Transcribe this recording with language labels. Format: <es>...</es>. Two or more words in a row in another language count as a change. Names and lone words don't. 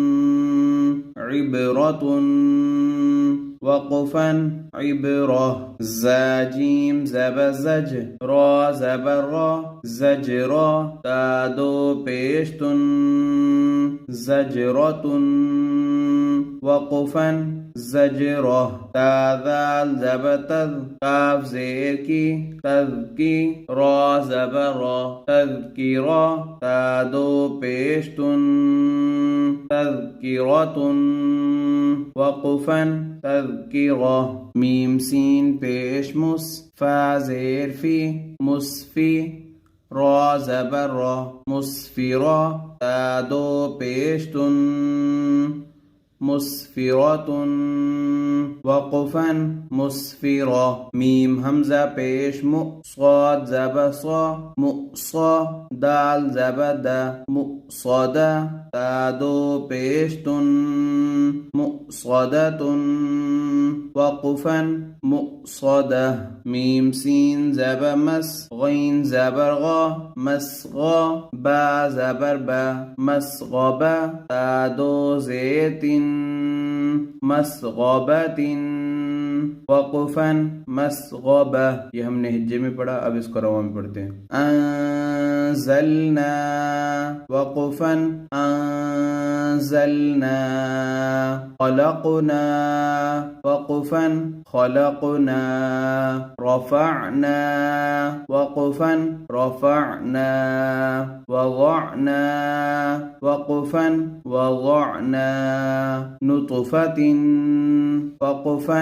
<ur>عبرتُن، وقفاً عبرہ، زا جیم زبر زج، را زبر را، زجرہ، تا دو پیش تُن, زجرتُن، وقفاً زجرہ، تا ذال زبر تذ، کاف زیر کی، تذکی، را زبر را، تذکرہ، تا دو پیش تُن، تذکرتُن، وقفاً تذکرہ، میم سین پیش مُس، فا زیر فی, مسفی، را زبر را، مسفرہ، تا دو پیش تُن, مسفرتُن، وقفاً مسفرہ, میم ہمزہ پیش مُ، صاد زبر صَ, مُصَ، دال زبر دَ، مصدہ، تا دو پیش تُن، مصدتُن، وقفاً مصدہ، میم سین زبر مَس، غین زبر غَ، مسغ، با زبر بَ، مسغبہ، تا دو زیر تِن، مسغبتِن، وقفاً مسغبہ. یہ ہم نے ہجے میں پڑھا، اب اس کو رواں میں پڑھتے ہیں.</ur> <ar>أنزلنا، وقفاً أنزلنا, خلقنا، وقفاً خلقنا، رفعنا، وقفاً رفعنا، وضعنا، وقفاً وضعنا، نطفةٍ، وقفاً</ar>